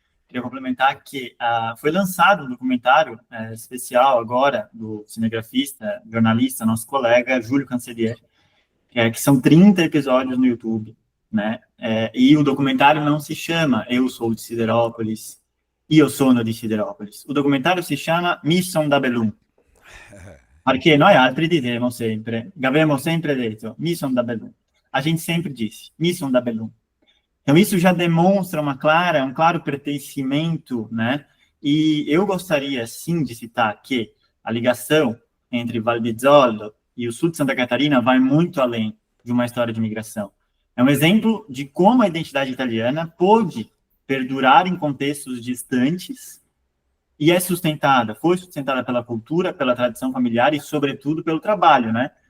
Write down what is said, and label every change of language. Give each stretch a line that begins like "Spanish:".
Portuguese: Queria complementar que foi lançado um documentário especial agora do cinegrafista, jornalista, nosso colega Júlio Cancellier, que são 30 episódios no YouTube, né? E o documentário não se chama Eu Sou de Siderópolis,
Italian: Io sono di Sideropolis. O documentario si chiama Mission da Belum. Perché noi altri dizemos sempre, avevamo sempre detto, Mission da Belum.
Portuguese: A gente sempre disse, Mission da Belum. Então, isso já demonstra um claro pertencimento, né? E eu gostaria, sim, de citar que a ligação entre Val di Zoldo e o sul de Santa Catarina vai muito além de uma história de migração. É um exemplo de como a identidade italiana pôde perdurar em contextos distantes e foi sustentada pela cultura, pela tradição familiar e, sobretudo, pelo trabalho, né?